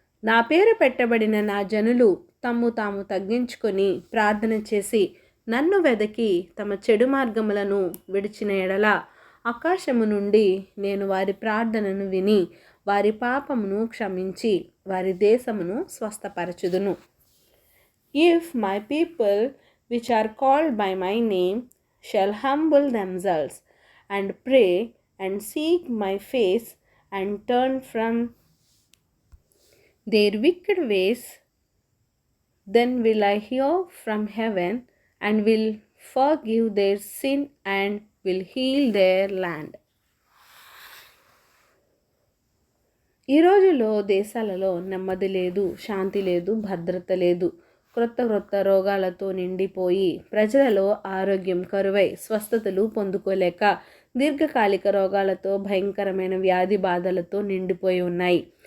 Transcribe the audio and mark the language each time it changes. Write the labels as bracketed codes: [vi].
[te] నా పేరు పెట్టబడిన నా జనులు తమ్ము తాము తగ్గించుకొని ప్రార్థన చేసి నన్ను వెదకి తమ చెడు మార్గములను విడిచిన ఎడల ఆకాశము నుండి నేను వారి ప్రార్థనను విని వారి పాపమును క్షమించి వారి దేశమును స్వస్థపరచుదును. [en] If my people which are called by my name shall humble themselves and pray and seek my face and turn from their wicked ways, then will I hear from heaven and will forgive their sin and will heal their land. [te] ఈ రోజుల్లో దేశాలలో నెమ్మది లేదు, శాంతి లేదు, భద్రత లేదు. క్రొత్త రోగాలతో నిండిపోయి ప్రజలలో ఆరోగ్యం కరువై స్వస్థతలు పొందుకోలేక దీర్ఘకాలిక రోగాలతో భయంకరమైన వ్యాధి బాధలతో నిండిపోయి ఉన్నాయి.